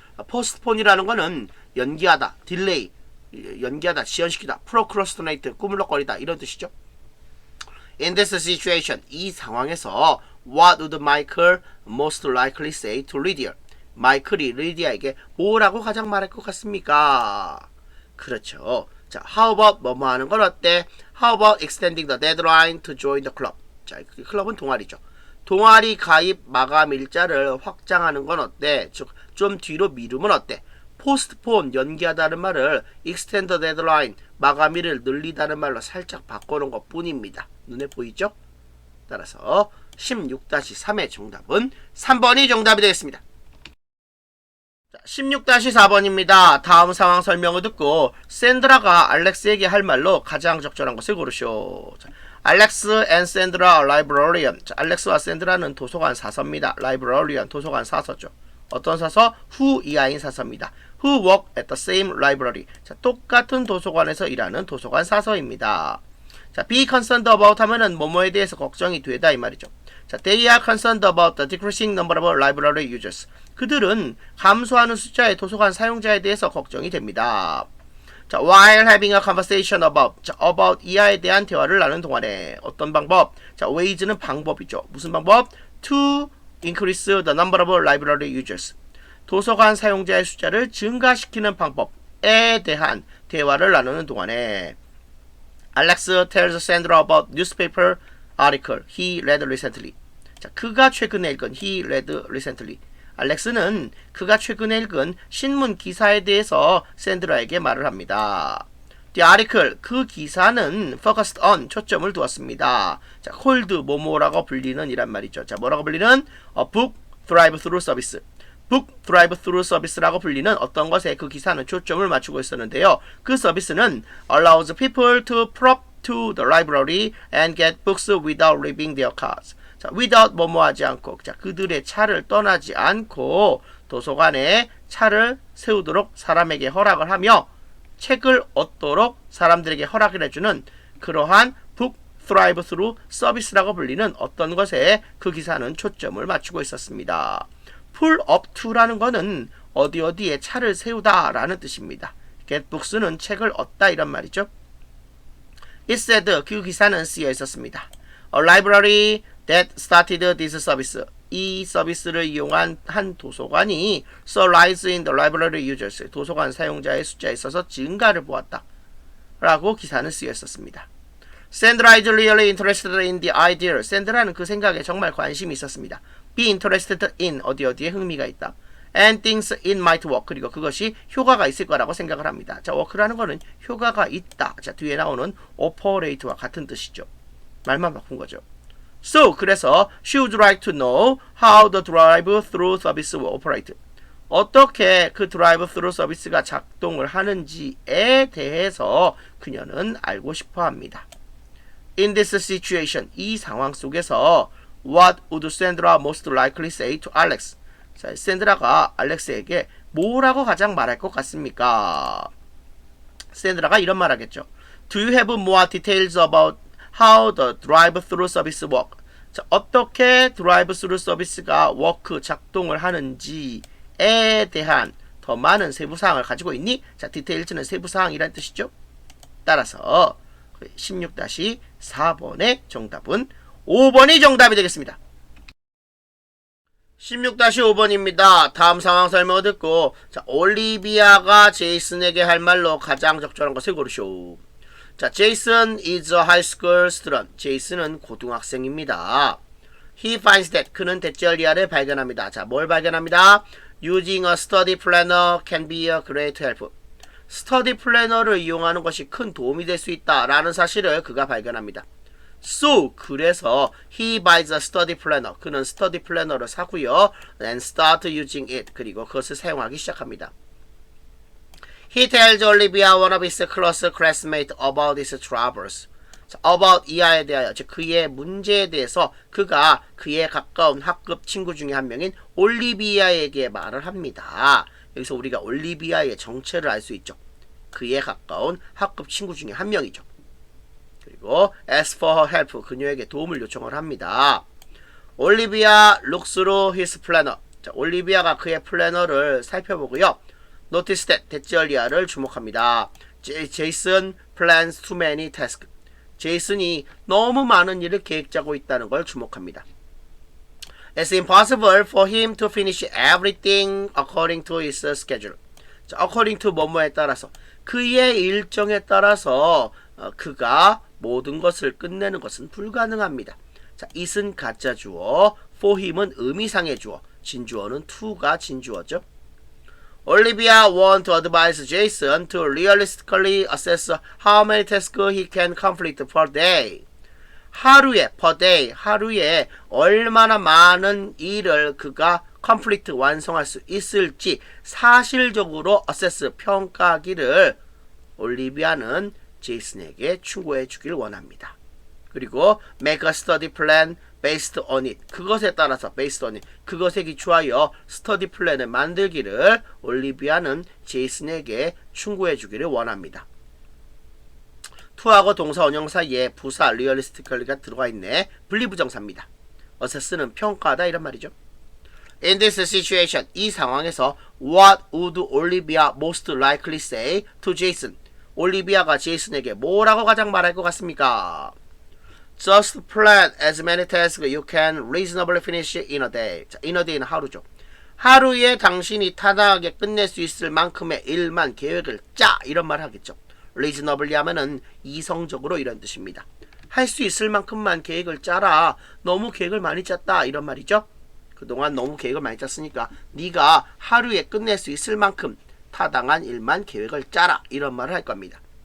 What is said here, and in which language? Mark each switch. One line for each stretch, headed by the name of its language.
Korean: postpone이라는 거는 연기하다, delay 연기하다, 지연시키다, procrastinate 꾸물럭거리다 이런 뜻이죠.
English: In this situation
Korean: 이 상황에서
English: what would Michael most likely say to Lydia?
Korean: 마이클이 리디아에게 뭐라고 가장 말할 것 같습니까? 그렇죠. 자,
English: how about
Korean: 뭐뭐 하는 건 어때?
English: How about extending the deadline to join the club?
Korean: 자, 그 클럽은 동아리죠. 동아리 가입 마감 일자를 확장하는 건 어때? 즉, 좀 뒤로 미루면 어때? postpone 연기하다는 말을
English: extend the deadline
Korean: 마감일을 늘리다는 말로 살짝 바꿔놓은 것 뿐입니다. 눈에 보이죠? 따라서 16-3의 정답은 3번이 정답이 되겠습니다. 16-4번입니다. 다음 상황 설명을 듣고 샌드라가 알렉스에게 할 말로 가장 적절한 것을 고르시오. 자, 알렉스 앤 샌드라 라이브러리언. 자, 알렉스와 샌드라는 도서관 사서입니다. 라이브러리언 도서관 사서죠. 어떤 사서? who 이하인 사서입니다.
English: who work at the same library.
Korean: 자, 똑같은 도서관에서 일하는 도서관 사서입니다. 자, be concerned about 하면은 뭐뭐에 대해서 걱정이 되다 이 말이죠.
English: 자, they are concerned about the decreasing number of library users.
Korean: 그들은 감소하는 숫자의 도서관 사용자에 대해서 걱정이 됩니다. 자,
English: while having a conversation about,
Korean: 자, about 이하에 대한 대화를 나누는 동안에 어떤 방법? 자, ways는 방법이죠. 무슨 방법?
English: to increase the number of library users.
Korean: 도서관 사용자의 숫자를 증가시키는 방법에 대한 대화를 나누는 동안에
English: Alex tells Sandra about newspaper article he read recently.
Korean: 자, 그가 최근에 읽은
English: he read recently.
Korean: 알렉스는 그가 최근에 읽은 신문 기사에 대해서 샌드라에게 말을 합니다.
English: The article,
Korean: 그 기사는
English: focused on,
Korean: 초점을 두었습니다. 자, called 뭐뭐라고 불리는 이란 말이죠. 자, 뭐라고 불리는?
English: A book drive-through service. book drive-through service
Korean: 라고 불리는 어떤 것에 그 기사는 초점을 맞추고 있었는데요. 그 서비스는
English: allows people to prop to the library and get books without leaving their cars.
Korean: 자, without 뭐뭐 하지 않고, 자, 그들의 차를 떠나지 않고 도서관에 차를 세우도록 사람에게 허락을 하며 책을 얻도록 사람들에게 허락을 해주는 그러한 book drive-through 서비스라고 불리는 어떤 것에 그 기사는 초점을 맞추고 있었습니다. pull up to라는 거는 어디 어디에 차를 세우다 라는 뜻입니다. get books는 책을 얻다 이런 말이죠.
English: It said,
Korean: 그 기사는 쓰여 있었습니다.
English: A library that started this service.
Korean: 이 서비스를 이용한 한 도서관이
English: saw rise in the library users.
Korean: 도서관 사용자의 숫자에 있어서 증가를 보았다. 라고 기사는 쓰여 있었습니다.
English: Sandra is really interested in the idea.
Korean: 샌드라는 그 생각에 정말 관심이 있었습니다.
English: Be interested in,
Korean: 어디 어디에 흥미가 있다.
English: And things it might work.
Korean: 그리고 그것이 효과가 있을 거라고 생각을 합니다. 자, work라는 거는 효과가 있다. 자, 뒤에 나오는 operate와 같은 뜻이죠. 말만 바꾼 거죠.
English: So,
Korean: 그래서
English: she would like to know how the drive-through service will operate.
Korean: 어떻게 그 drive-through 서비스가 작동을 하는지에 대해서 그녀는 알고 싶어 합니다.
English: In this situation,
Korean: 이 상황 속에서
English: What would Sandra most likely say to Alex?
Korean: 자, 샌드라가 알렉스에게 뭐라고 가장 말할 것 같습니까? 샌드라가 이런 말 하겠죠.
English: Do you have more details about how the drive-through service work?
Korean: 자, 어떻게 drive-through 서비스가 work, 작동을 하는지에 대한 더 많은 세부사항을 가지고 있니? 자, details는 세부사항이란 뜻이죠. 따라서 16-4번의 정답은 5번이 정답이 되겠습니다. 16-5번입니다. 다음 상황 설명을 듣고, 자, 올리비아가 제이슨에게 할 말로 가장 적절한 것을 고르시오.
English: 자, Jason is a high school student.
Korean: 제이슨은 고등학생입니다.
English: He finds that,
Korean: 그는 대절리아를 발견합니다. 자, 뭘 발견합니다?
English: Using a study planner can be a great help.
Korean: 스터디 플래너를 이용하는 것이 큰 도움이 될 수 있다라는 사실을 그가 발견합니다.
English: So,
Korean: 그래서
English: he buys a study planner.
Korean: 그는 스터디 플래너를 사고요.
English: And start using it.
Korean: 그리고 그것을 사용하기 시작합니다.
English: He tells Olivia, one of his close classmates, about his troubles.
Korean: 자, about 이하에 대하여, 즉 그의 문제에 대해서 그가 그의 가까운 학급 친구 중에 한 명인 올리비아에게 말을 합니다. 여기서 우리가 올리비아의 정체를 알 수 있죠. 그의 가까운 학급 친구 중에 한 명이죠. 그리고
English: ask for her help,
Korean: 그녀에게 도움을 요청을 합니다.
English: 올리비아 looks through his planner.
Korean: 자, 올리비아가 그의 플래너를 살펴보고요.
English: Notice that,
Korean: 대절리아를 주목합니다.
English: Jason plans too many tasks.
Korean: 제이슨이 너무 많은 일을 계획 짜고 있다는 걸 주목합니다.
English: It's impossible for him to finish everything according to his schedule.
Korean: 자,
English: according to
Korean: 뭐뭐에 따라서, 그의 일정에 따라서 그가 모든 것을 끝내는 것은 불가능합니다. 자, it은 가짜 주어, for him은 의미상의 주어, 진주어는 to가 진주어죠.
English: Olivia want to advise Jason to realistically assess how many tasks he can complete per day.
Korean: 하루에, per day, 하루에 얼마나 많은 일을 그가 complete, 완성할 수 있을지 사실적으로 assess, 평가하기를 올리비아는 제이슨에게 충고해 주길 원합니다.
English: 그리고 make a study plan based on it.
Korean: 그것에 따라서
English: based on it.
Korean: 그것에 기초하여 스터디 플랜을 만들기를 올리비아는 제이슨에게 충고해 주기를 원합니다. to하고 동사 원형 사이에 부사 realistically가 들어가 있네. 분리부정사입니다. assess는 평가하다 이런 말이죠.
English: In this situation,
Korean: 이 상황에서
English: what would Olivia most likely say to Jason?
Korean: 올리비아가 제이슨에게 뭐라고 가장 말할 것 같습니까?
English: Just plan as many tasks you can reasonably finish in a day.
Korean: 자,
English: in a day
Korean: 는 하루죠. 하루에 당신이 타당하게 끝낼 수 있을 만큼의 일만 계획을 짜 이런 말 하겠죠. reasonably 하면은 이성적으로 이런 뜻입니다. 할 수 있을 만큼만 계획을 짜라. 너무 계획을 많이 짰다 이런 말이죠. 그동안 너무 계획을 많이 짰으니까 네가 하루에 끝낼 수 있을 만큼 타당한 일만 계획을 짜라 이런 말을 할 겁니다.